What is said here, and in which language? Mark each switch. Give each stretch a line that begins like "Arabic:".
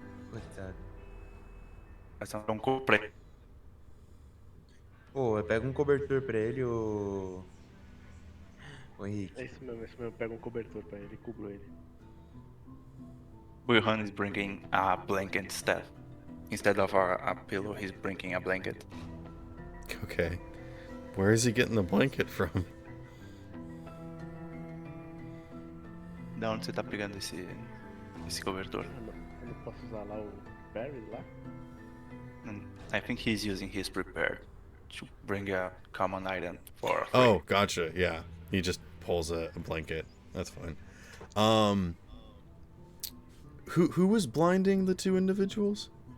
Portuguese: Coitado. Mas é um completo. Pô, pega um cobertor pra ele, ô Henrique. É isso mesmo, pega um cobertor pra ele, cubro ele.
English: Wilhan is bringing a blanket staff. Instead of a pillow, he's bringing a blanket. Okay. Where is he getting the blanket from?
Portuguese: Da onde você tá pegando esse cobertor? Eu não posso usar lá o Barry lá?
English: I think he's using his prepare to bring a common item for free. Oh, gotcha. Yeah. He just pulls a blanket. That's fine. Who was blinding the two individuals?